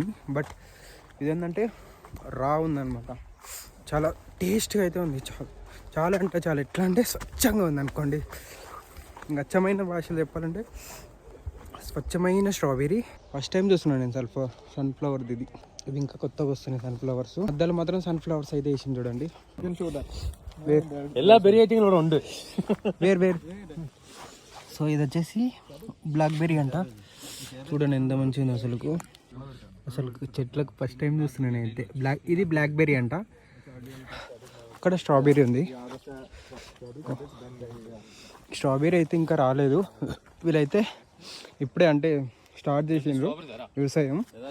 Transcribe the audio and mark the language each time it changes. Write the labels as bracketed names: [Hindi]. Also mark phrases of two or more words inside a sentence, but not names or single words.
[Telugu] బట్ ఇదేంటంటే రా ఉందన్నమాట, చాలా టేస్ట్గా అయితే ఉంది. చాలా అంటే చాలా, ఎట్లా అంటే స్వచ్ఛంగా ఉంది అనుకోండి. ఇంకా అచ్చమైన భాషలో చెప్పాలంటే స్వచ్ఛమైన స్ట్రాబెర్రీ. [English] first time [Telugu] చూస్తున్నాను నేను సన్ఫ్లవర్ ఇది ఇంకా కొత్తగా వస్తున్నాయి సన్ఫ్లవర్స్. మధ్యలో మాత్రం సన్ఫ్లవర్స్ అయితే వేసింది చూడండి. [Malayalam] എല്ലാ ബെറി ഐറ്റങ്ങളും ഇവിടെ ഉണ്ട്. [Telugu] వేరు సో ఇది వచ్చేసి బ్లాక్బెర్రీ అంట. చూడండి ఎంత మంచిగా ఉంది అసలు చెట్లకు [English] first time [Telugu] చూస్తున్నాను అయితే. ఇది బ్లాక్బెర్రీ అంట. అక్కడ స్ట్రాబెర్రీ ఉంది. స్ట్రాబెర్రీ అయితే ఇంకా రాలేదు, వీళ్ళైతే ఇప్పుడే అంటే స్టార్ట్ చేసిండ్రు వ్యవసాయం.